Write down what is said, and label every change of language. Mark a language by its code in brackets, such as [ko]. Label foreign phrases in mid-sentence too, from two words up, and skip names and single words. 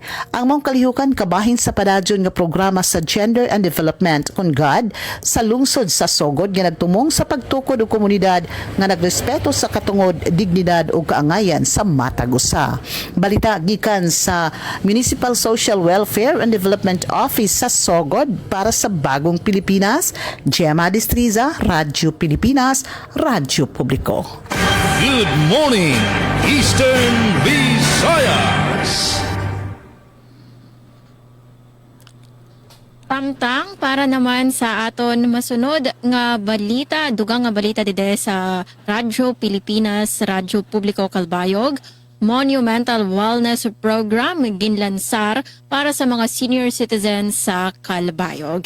[ceb] Ang mong kalihukan kabahin sa padadyon nga programa sa Gender and Development (CONGAD) sa lungsod sa Sogod nga nagtumong sa pagtukod og komunidad nga nagrespeto sa katungod, dignidad ug kaangayan sa matag usa. Balita gikan sa Municipal Social Welfare and Development Office sa Sogod para sa Bagong Pilipinas, Gemma Distriza, Radyo Pilipinas, Radyo Publiko. [en] Good morning, Eastern Visayas. [war] Tamtang para naman sa aton masunod nga balita, dugang nga balita dide sa Radyo Pilipinas, Radyo Publiko Calbayog, Monumental Wellness Program ginlansar para sa mga senior citizens sa Calbayog.